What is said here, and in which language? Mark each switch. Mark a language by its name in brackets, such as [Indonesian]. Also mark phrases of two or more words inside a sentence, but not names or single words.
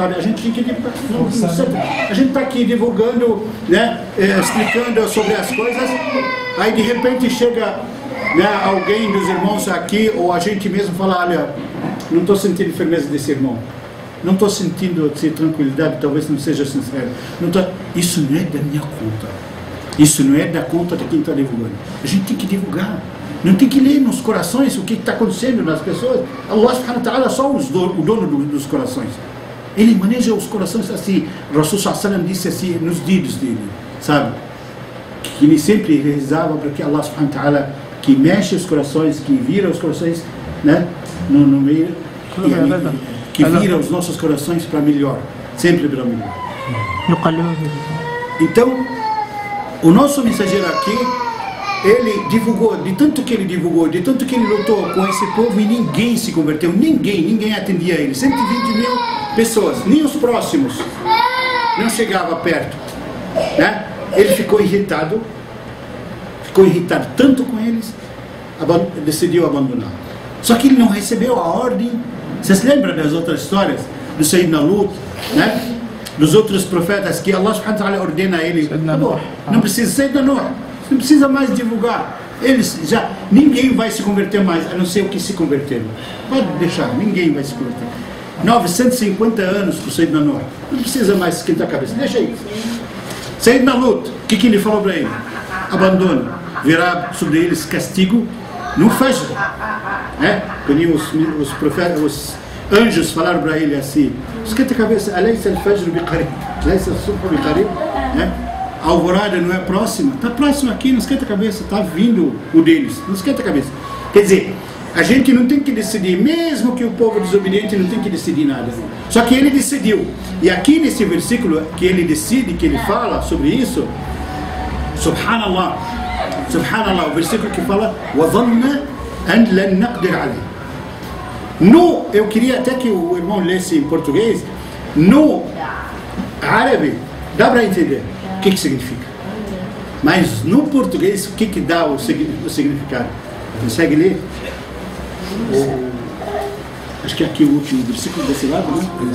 [Portuguese] a gente está aqui divulgando, né, explicando sobre as coisas, aí de repente chega, né, alguém dos irmãos aqui, ou a gente mesmo fala, olha, não estou sentindo firmeza desse irmão, não estou sentindo tranquilidade, talvez não seja sincero, isso não é da minha conta, isso não é da conta de quem está divulgando. A gente tem que divulgar, não tem que ler nos corações o que está acontecendo nas pessoas. Allah [Arabic] سبحانه وتعالى [Portuguese] é só o dono dos corações, ele maneja os corações assim. O Rasul [Arabic] صلى الله عليه وسلم [Portuguese] disse assim nos dedos dele, sabe, que ele sempre rezava para que Allah [Arabic] سبحانه وتعالى, [Portuguese] que mexe os corações, que vira os corações, né, no meio, que vira os nossos corações para melhor, sempre para melhor. Então o nosso mensageiro aqui, ele divulgou, de tanto que ele divulgou, de tanto que ele lutou com esse povo, e ninguém se converteu, ninguém atendia ele. 120 mil pessoas, nem os próximos não chegava perto, né? Ele ficou irritado tanto com eles, decidiu abandonar. Só que ele não recebeu a ordem. Vocês lembram das outras histórias do Sayyidina Lut, né? Dos outros profetas, que Allah [Arabic] سبحانه وتعالى [Portuguese] ordena a ele, não precisa, Sayyidina Nuh, não precisa mais divulgar, ninguém vai se converter mais, a não ser o que se converteram. Pode deixar, ninguém vai se converter. 950 anos para o Sayyidina Nuh, não precisa mais esquentar a cabeça, deixa aí. Sayyidina Lut, o que ele falou para ele? Abandone, virá sobre eles castigo no Fajr, né? Quando os profetas, os anjos falaram para ele assim, esquenta a cabeça, [Arabic] أليس الفجر بقريب، أليس الصبح بقريب, [Portuguese] né? A alvorada não é próxima? Está próximo aqui, não esquenta a cabeça, está vindo o deles, não esquenta a cabeça. Quer dizer, a gente não tem que decidir, mesmo que o povo desobediente não tem que decidir nada. Só que ele decidiu. E aqui nesse versículo que ele decide, que ele fala sobre isso, Subhanallah, o versículo que fala [Arabic] وَظَنَّ أَنْ لَنْ نَقْدِرْ عَلَيْهِ. [Portuguese] Eu queria até que o irmão lesse em português. No árabe dá para entender o que significa, mas no português o que dá o significado? Consegue ler? Acho que aqui o último versículo desse lado, né?